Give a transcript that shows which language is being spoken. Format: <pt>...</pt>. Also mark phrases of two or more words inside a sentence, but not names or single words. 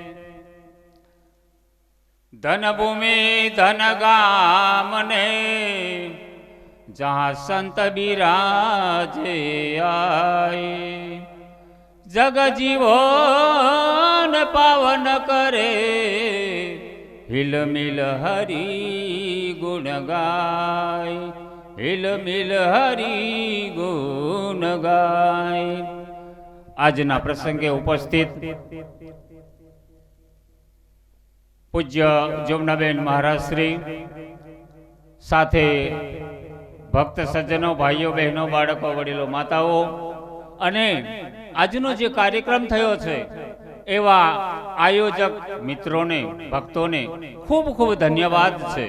<hi>धन भूमि धन गाम ने जहाँ संत बिराजे आए, जग जीवन पावन करे, हिल मिल हरि गुण गाय, हिल मिल हरि गुण गाय।</hi> <gu>આજના પ્રસંગે ઉપસ્થિત પૂજ્ય જમનાબેન મહારાજ શ્રી સાથે ભક્ત સજ્જનો, ભાઈઓ બહેનો, બાળકો, વડીલો, માતાઓ અને આજનો જે કાર્યક્રમ થયો છે એવા આયોજક મિત્રોને, ભક્તોને ખૂબ ખૂબ ધન્યવાદ છે।</gu>